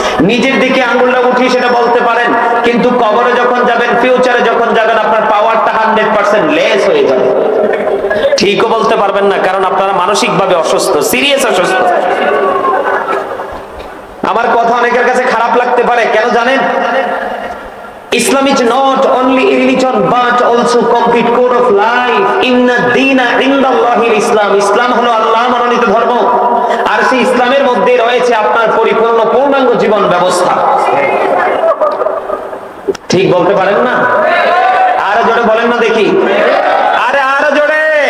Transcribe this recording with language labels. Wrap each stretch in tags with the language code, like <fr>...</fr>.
<bn>নিজের দিকে আঙ্গুলটা উঠিয়ে সেটা বলতে পারেন, কিন্তু কবরে যখন যাবেন, ফিউচারে যখন যাবেন, আপনার পাওয়ারটা 100% লেস হয়ে যাবে। ঠিকও বলতে পারবেন না, কারণ আপনারা মানসিকভাবে অসুস্থ, সিরিয়াস অসুস্থ। আমার কথা অনেকের কাছে খারাপ লাগতে পারে, কেন জানেন?</bn> <en>Islam is not only a religion but also complete code of life.</en> <ar>Inna dina indallahi Islam.</ar> <bn>ইসলাম হলো আল্লাহ মনোনীত ধর্ম, আর সেই ইসলামের মধ্যে রয়েছে আপনার পরিপূর্ণ পূর্ণাঙ্গ জীবন ব্যবস্থা। ঠিক বলতে পারেন না? আরো জোরে বলেন না দেখি। আরে আরো জোরে।</bn>